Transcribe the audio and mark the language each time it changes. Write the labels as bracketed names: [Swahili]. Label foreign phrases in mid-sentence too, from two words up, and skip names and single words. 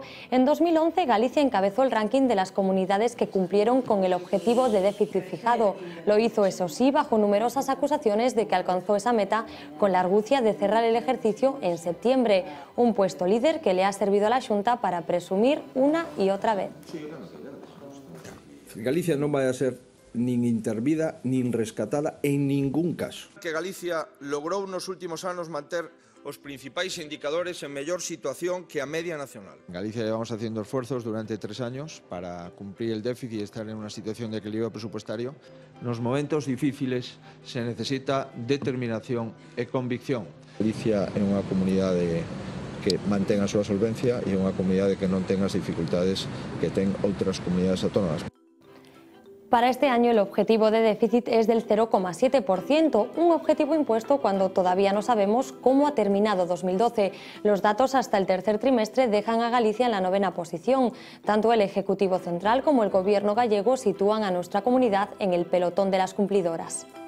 [Spanish] En 2011 Galicia encabezó el ranking de las comunidades que cumplieron con el objetivo de déficit fijado. Lo hizo, eso sí, bajo numerosas acusaciones de que alcanzó esa meta con la argucia de cerrar el ejercicio en septiembre. Un puesto líder que le ha servido a la Xunta para presumir una y otra vez. [Galician] Galicia non vai a ser nin intervida, nin rescatada en ningún caso. Que Galicia logrou nos últimos anos manter os principais indicadores en mellor situación que a media nacional. [Spanish] En Galicia llevamos haciendo esfuerzos durante 3 años para cumplir el déficit y estar en una situación de equilibrio presupuestario. [Galician] Nos momentos difíciles se necesita determinación e convicción. Galicia é unha comunidade que mantén a súa solvencia e unha comunidade que non ten as dificultades que ten outras comunidades autónomas. [Spanish] Para este año el objetivo de déficit es del 0,7%, un objetivo impuesto cuando todavía no sabemos cómo ha terminado 2012. Los datos hasta el tercer trimestre dejan a Galicia en la 9ª posición. Tanto el Ejecutivo Central como el Gobierno gallego sitúan a nuestra comunidad en el pelotón de las cumplidoras.